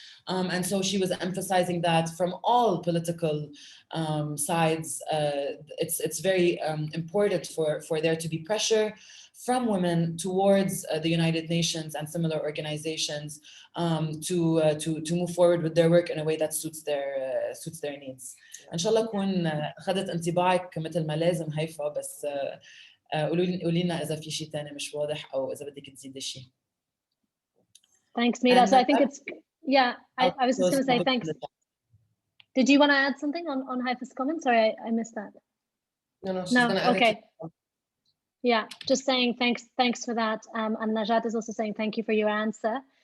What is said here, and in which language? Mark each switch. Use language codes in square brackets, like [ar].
[en] And so she was emphasizing that from all political sides, it's very important for there to be pressure from women towards the United Nations and similar organizations to move forward with their work in a way that suits their needs. [ar] ان شاء الله اكون اخذت انطباعك مثل ما لازم هيفا، بس قولي لنا اذا في شيء ثاني مش واضح او اذا بدك تزيدي شيء. [en] Thanks, Mila. So I think it's, yeah, I was just going to say thanks. Did you want to add something on Haifa's comment? Sorry, I missed that. No, she's going to add okay. it. Yeah, just saying thanks for that. And Najat is also saying thank you for your answer.